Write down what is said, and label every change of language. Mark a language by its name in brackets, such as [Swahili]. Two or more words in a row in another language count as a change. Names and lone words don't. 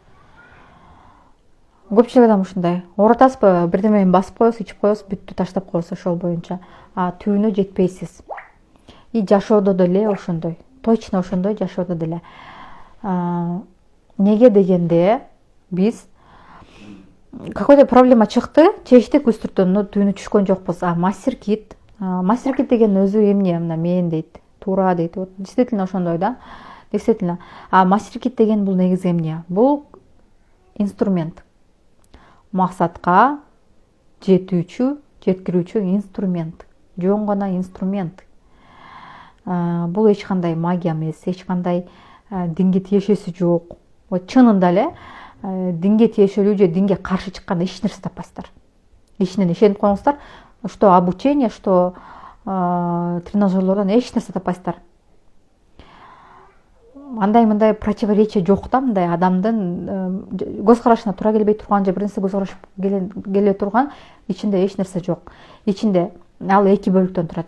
[Kyrgyz] Көпчүлүк адам ушундай. Оорутасызбы, бирдеме менен басып коесуз, ичип коесуз, бүттү, таштап коесуз ошол боюнча. Түбүнө жетпейсиз. И жашоодо деле ошондой. Точно ошондой жашоодо деле. Неге дегенде биз [Russian] какой-то проблема [Kyrgyz] чыкты, чечтик үстүртөн, но түбүнө түшкөн жокпуз. Мастер-кит. Мастер-кит деген өзү эмне? Мына мен дейт, туура дейт. [Russian] Вот действительно [Kyrgyz] ошондой да. Действительно. Мастер-кит деген бул негизи эмне? Бул инструмент. Максатка жеткирүүчү инструмент. Жөн гана инструмент. Бул эч кандай магия эмес, эч кандай динге тиешеси жок. Вот чынында эле динге тиешелүү же динге каршы чыкканда эч нерсе таппайсыздар. Ичинен ишенип коюңуздар, [Russian] что обучение, что [Kyrgyz] тренажерлордон эч нерсе таппайсыздар. Андай-мындай противоречие жок да, мындай адамдын көз карашына туура келбей турган же бир нерсе көз караш келе турган ичинде эч нерсе жок. Ичинде ал эки бөлүктөн турат.